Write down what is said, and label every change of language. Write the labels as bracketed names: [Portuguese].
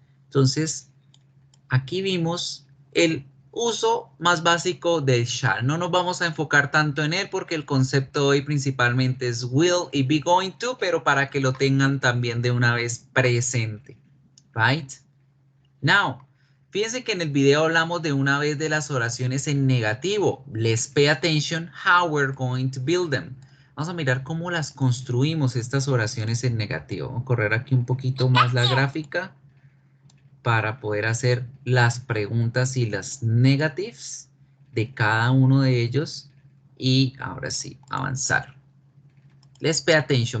[Spanish] Entonces, aquí vimos el uso más básico del shall. No nos vamos a enfocar tanto en él porque el concepto hoy principalmente es will y be going to, pero para que lo tengan también de una vez presente. Right? Now, fíjense que en el video hablamos de una vez de las oraciones en negativo. [English] Let's pay attention how we're going to build them. [Spanish] Vamos a mirar cómo las construimos estas oraciones en negativo. Vamos a correr aquí un poquito más la gráfica para poder hacer las preguntas y las negatives de cada uno de ellos. Y ahora sí, avanzar. [English] Let's pay attention.